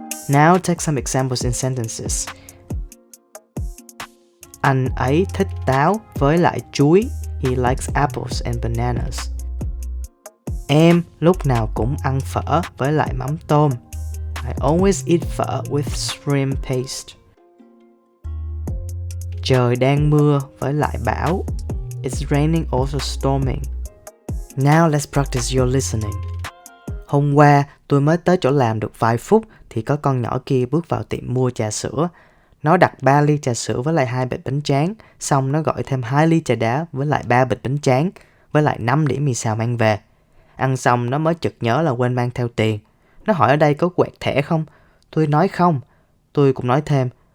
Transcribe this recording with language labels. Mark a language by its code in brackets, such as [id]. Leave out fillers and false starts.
[en] Now take some examples in sentences. [vi] Anh ấy thích táo với lại chuối. [en] He likes apples and bananas. [vi] Em lúc nào cũng ăn phở với lại mắm tôm. [en] I always eat phở with shrimp paste. [vi] Trời đang mưa với lại bão. [en] It's raining also storming. Now let's practice your listening. [vi] Hôm qua tôi mới tới chỗ làm được vài phút thì có con nhỏ kia bước vào tiệm mua trà sữa. Nó đặt 3 ly trà sữa với lại 2 bịch bánh tráng. Xong nó gọi thêm 2 ly trà đá với lại 3 bịch bánh tráng, với lại 5 đĩa mì xào mang về. Ăn xong nó mới chợt nhớ là quên mang theo tiền. Nó hỏi ở đây có quẹt thẻ không? Tôi nói không. Tôi cũng nói thêm,